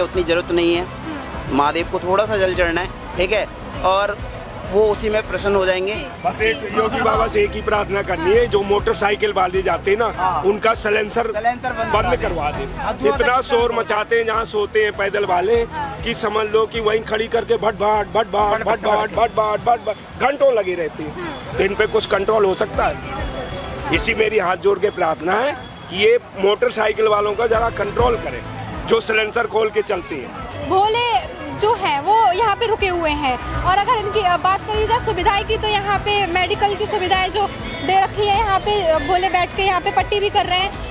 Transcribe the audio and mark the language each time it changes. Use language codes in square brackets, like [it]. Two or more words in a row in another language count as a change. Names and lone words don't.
[hi] उतनी ज़रूरत नहीं है, महादेव को थोड़ा सा जल चढ़ना है, ठीक है, और वो उसी में प्रसन्न हो जाएंगे। बस एक योगी बाबा से एक ही प्रार्थना करनी है, जो मोटरसाइकिल वाले जाते हैं ना, उनका सलेंसर बंद करवा दे। इतना शोर मचाते हैं जहाँ सोते हैं पैदल वाले कि समझ लो कि वहीं खड़ी करके भट भाट भट भाट भट भाट भट भाट भट भाट घंटों लगे रहते हैं। तो इन पे कुछ कंट्रोल हो सकता है? इसी मेरी हाथ जोड़ के प्रार्थना है कि ये मोटरसाइकिल वालों का जरा कंट्रोल करें, जो सिलेंसर खोल के चलते हैं। भोले जो है वो यहाँ पे रुके हुए हैं। और अगर इनकी बात करी जाए सुविधाएं की, तो यहाँ पे मेडिकल की सुविधाएं जो दे रखी है, यहाँ पे भोले बैठ के यहाँ पे पट्टी भी कर रहे हैं।